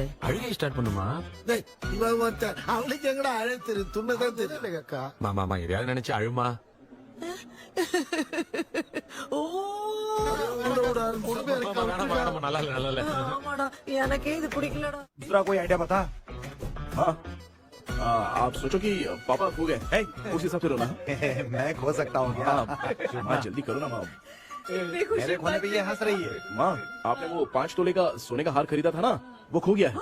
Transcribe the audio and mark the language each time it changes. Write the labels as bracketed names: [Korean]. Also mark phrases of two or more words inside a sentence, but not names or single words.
[Tamil] அழுகை ஸ்டார்ட் பண்ணுமா? டேய், இவன் ஒருத்தன். அவளுக்கு எங்கடா அழ தெரியும்? துண்ணதான் தெரியல அக்கா. மாமா எதையாவது நினைச்சு அழுமா. ஓ, நல்லா இல்ல. ஆமாடா, எனக்கே இது பிடிக்கலடா. [Hindi] दूसरा कोई आइडिया बता। हाँ, आप सोचो कि पापा खो गए, उस हिसाब से रोना। मैं खो सकता हूँ क्या? माँ जल्दी करो ना माँ। कितनी खुशी मेरे खोने पे ये हंस रही है। माँ, आपने वो 5 तोले का सोने का हार खरीदा था ना, वो खो गया है।